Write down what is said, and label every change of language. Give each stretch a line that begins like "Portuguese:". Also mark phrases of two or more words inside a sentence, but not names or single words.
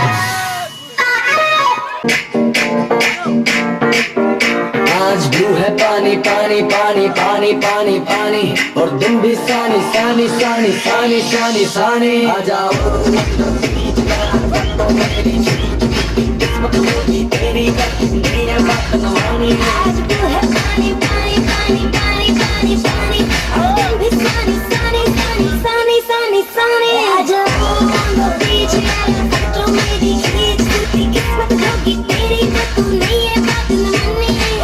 Hindi: आज ब्लू है पानी पानी पानी पानी पानी पानी और दिन भी सानी सानी सानी सानी सानी सानी आ जाओ तेरी बात नवानी आज ब्लू है पानी पानी पानी पानी पानी पानी और दिन भी सानी सानी सानी सानी सानी सानी आ जाओ
English: on the beach
Hindi: यार फोटो मेरी खींच टूटी किस्मत होगी तेरी तो तू नहीं है बात न मानी